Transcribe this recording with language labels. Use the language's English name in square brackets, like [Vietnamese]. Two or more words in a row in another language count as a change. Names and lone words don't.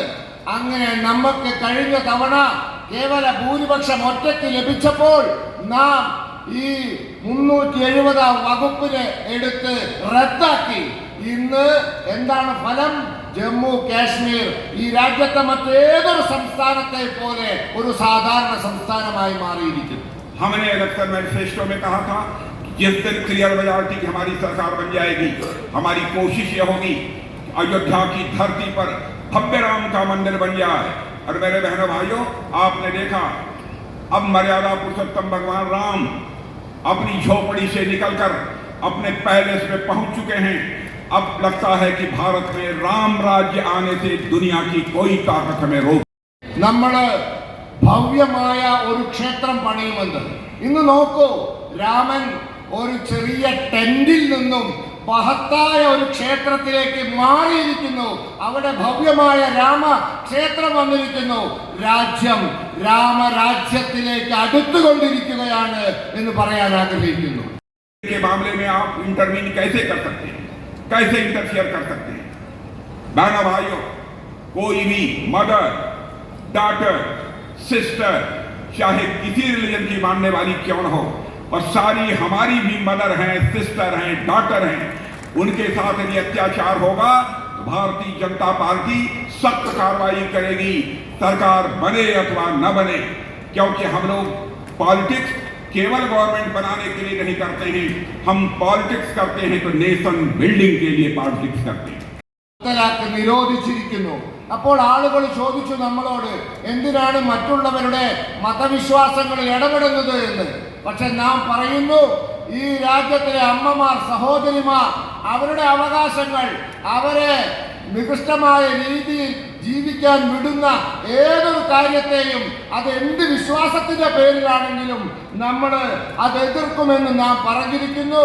[Malayalam] അങ്ങനെ നമുക്ക് കഴിഞ്ഞ തവണ കേവല ഭൂരിപക്ഷം ഒറ്റയ്ക്ക് ലഭിച്ചപ്പോൾ നാം ഈ 370 വകുപ്പിനെ എടുത്ത് റദ്ദാക്കി. ഇന്ന് എന്താണ് ഫലം? ജമ്മു കാശ്മീർ ഈ രാജ്യത്തെ മറ്റേതൊരു സംസ്ഥാനത്തെ പോലെ ഒരു സാധാരണ സംസ്ഥാനമായി മാറിയിരിക്കുന്നു. [Hindi] हमने [English] election manifesto [Hindi] में कहा था जिस दिन [English] clear majority [Hindi] की हमारी सरकार बन जाएगी, हमारी कोशिश यह होगी अयोध्या की धरती पर भव्य राम का मंदिर बन जाए. और मेरे बहनों भाइयों, आपने देखा अब मर्यादा पुरुषोत्तम भगवान राम अपनी झोपड़ी से निकलकर अपने पैलेस में पहुंच चुके हैं. अब लगता है कि भारत में राम राज्य आने से दुनिया की कोई ताकत हमें रोक. [Malayalam] നമ്മള് ഭവ്യമായ ഒരു ക്ഷേത്രം പണിയുമെന്ന്. ഇന്ന് നോക്കൂ, രാമൻ ഒരു ചെറിയ ടെന്റിൽ നിന്നും മഹത്തായ ഒരു ക്ഷേത്രത്തിലേക്ക് മാറിയിരിക്കുന്നു. അവിടെ ഭവ്യമായ രാമ ക്ഷേത്രം വന്നിരിക്കുന്നു. രാജ്യം രാമരാജ്യത്തിലേക്ക് അടുത്തുകൊണ്ടിരിക്കുകയാണ് എന്ന് പറയാൻ ആഗ്രഹിക്കുന്നു. [Hindi] के मामले में आप इंटरवीन कैसे कर सकते हैं, कैसे इंटरफियर कर सकते हैं? बहनों भाइयों, कोई भी [English] mother, daughter, sister, [Hindi] चाहे किसी रिलीजन की मानने वाली क्यों न हो, और सारी हमारी भी मदर हैं, सिस्टर हैं, डॉटर हैं, उनके साथ यदि अत्याचार होगा तो भारतीय जनता पार्टी सख्त कार्रवाई करेगी, सरकार बने अथवा न बने. क्योंकि हम लोग पॉलिटिक्स केवल गवर्नमेंट बनाने के लिए नहीं करते हैं, हम पॉलिटिक्स करते हैं तो [English] nation building [Hindi] के लिए पॉलिटिक्स करते हैं. [Malayalam] നിരോധിച്ചിരിക്കുന്നു. അപ്പോൾ ആളുകൾ ചോദിച്ചു നമ്മളോട്, എന്തിനാണ് മറ്റുള്ളവരുടെ മതവിശ്വാസങ്ങളിൽ ഇടപെടുന്നത് എന്ന്. പക്ഷെ നാം പറയുന്നു, ഈ രാജ്യത്തിലെ അമ്മമാർ, സഹോദരിമാർ, അവരുടെ അവകാശങ്ങൾ, അവരെ നികൃഷ്ടമായ രീതിയിൽ ജീവിക്കാൻ വിടുന്ന ഏതൊരു കാര്യത്തെയും, അത് എന്ത് വിശ്വാസത്തിന്റെ പേരിലാണെങ്കിലും നമ്മൾ അത് എതിർക്കുമെന്ന് നാം പറഞ്ഞിരിക്കുന്നു.